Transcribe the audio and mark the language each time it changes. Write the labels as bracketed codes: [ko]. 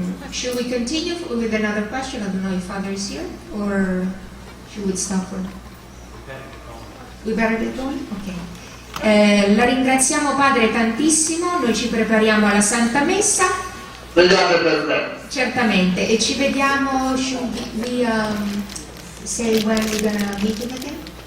[en] Should we continue with another question? I don't know if Father is here, or should we stop for... We better get going? Ok. [it] La ringraziamo, Padre, tantissimo. Noi ci prepariamo alla Santa Messa. Pregate per me. Certamente. E ci vediamo. [en] Should we say when we're gonna meet him again?